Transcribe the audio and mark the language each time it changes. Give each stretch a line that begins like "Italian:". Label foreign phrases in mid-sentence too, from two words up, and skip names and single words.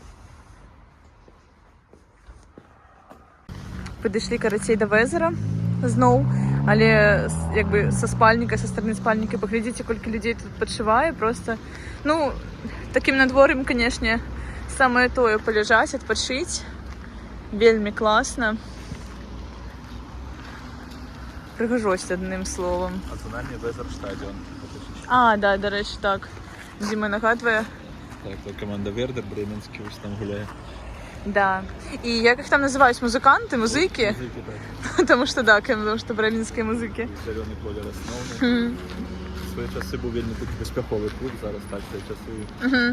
Belarusian: Падышлі, карацей, да Везера зноў, але як бы са спальніка, са стороны спальніка. Паглядзіце, колькі людзей тут падшывае. Просто, ну, такім надвор'ем, канешне, самае тое паляжаць, адпачыць. Вельмі класна. Прыгажосць, адным словам.
Russian: А за нами Везерштадион.
Ukrainian: А, да, до речі, так. Дима нагадує. Так, то команда Вердер, бременський, ось там гуляє. Да. І як їх там називають? Музиканти, музики? Музики, так. Тому що, да, тому що бременські музики. Зелений колір основний. В свої часи був вельми такий безпековий клуб, зараз так, в свої часи.